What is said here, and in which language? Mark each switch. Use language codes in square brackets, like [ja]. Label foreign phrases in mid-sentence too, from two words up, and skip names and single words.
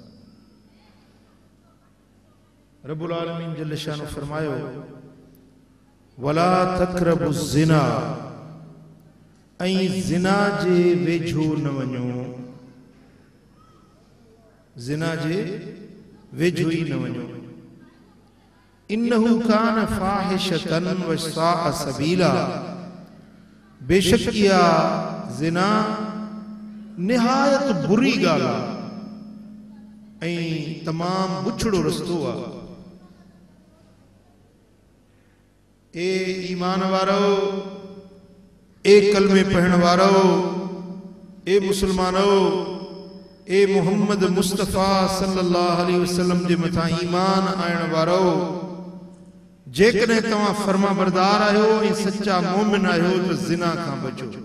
[sd] रब्बुल आलमीन जल्ल शानो फरमायो, [ar] ولا تقربوا الزنا, [sd] ऐं ज़िना जे वेझो न वञो, ज़िना जे वेझो ई न वञो। [ar] إنه كان فاحشة و ساء سبيلا, [sd] बेशक इहा ज़िना निहायत बुरी ॻाल्हि आहे ऐं तमाम बुछड़ो रस्तो आहे। ए ईमान वारो, ए कलमे पढ़ण वारो, ए मुसलमानो, ए मोहम्मद मुस्तफ़ा [ar] صلى الله عليه وسلم [sd] जे मथां ईमान आणण वारो, जेकॾहिं तव्हां फर्मा बरदार आहियो ऐं सच्चा मोमिन आहियो त ज़िना खां बचो।